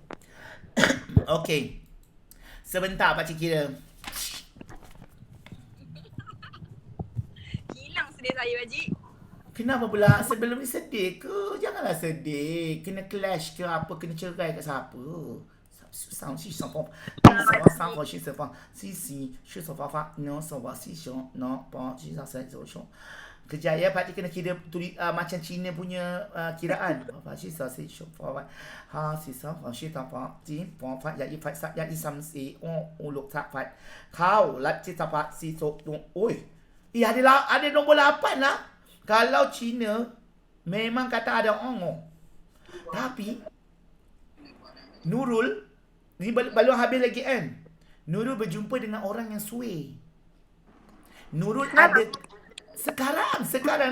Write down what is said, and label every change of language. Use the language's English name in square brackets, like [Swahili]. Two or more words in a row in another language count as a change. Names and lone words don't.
[Malay] Okey. Sebentar pakcik kira. sedih saya Pakcik. Kenapa pula sebelum ni sedih ke? Janganlah sedih. Kena clash ke apa, kena cerai kat siapa? Sang si sang pom. Sang pom si se pom. Si se fa fa. No so wa si shon. No pom si sa sa so shon. Kejap ya, Pakcik kena kira macam Cina punya kiraan. Fa si sa si shon fa wa. Ha si sa fa si ta fa. Ji pom fa ya i fa sa ya i sam si o luk sa fa. Kau lat si ta fa si so tu. Oi. Ada nombor 8 lah. Kalau Cina memang kata ada ongo. Tapi Nurul ni belum habis lagi kan. Nurul berjumpa dengan orang yang suai. Nurul ada sekarang.